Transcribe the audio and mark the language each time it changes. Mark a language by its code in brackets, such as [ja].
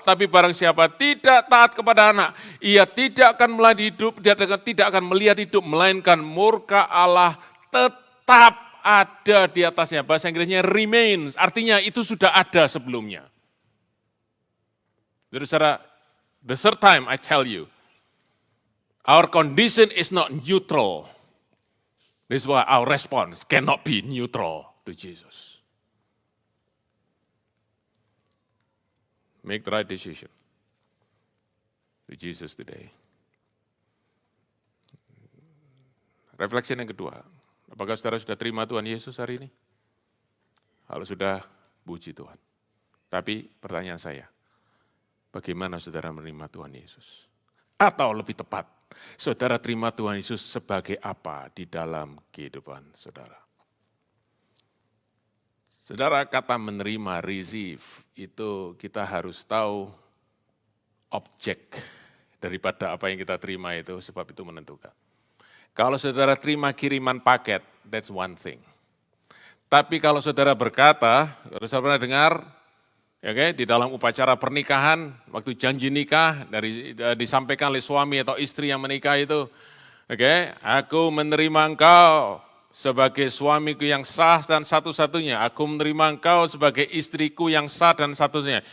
[id] Tapi barang siapa tidak taat kepada anak, ia tidak akan melihat hidup, dia tidak akan melihat hidup, melainkan murka Allah tetap ada di atasnya. Bahasa Inggrisnya remains, artinya itu sudah ada sebelumnya. Jadi saudara, [en] the third time I tell you, our condition is not neutral. This is why our response cannot be neutral to Jesus. Make the right decision to Jesus today. [id] Refleksi yang kedua, apakah saudara sudah terima Tuhan Yesus hari ini? Kalau sudah, puji Tuhan. Tapi pertanyaan saya, bagaimana saudara menerima Tuhan Yesus? Atau lebih tepat, saudara terima Tuhan Yesus sebagai apa di dalam kehidupan saudara? Saudara, kata menerima, receive, itu kita harus tahu objek daripada apa yang kita terima itu, sebab itu menentukan. Kalau saudara terima kiriman paket, [en] that's one thing. [id] Tapi kalau saudara berkata, saudara pernah dengar, di dalam upacara pernikahan, waktu janji nikah, disampaikan oleh suami atau istri yang menikah itu, aku menerima engkau sebagai suamiku yang sah dan satu-satunya, aku menerima engkau sebagai istriku yang sah dan satu-satunya.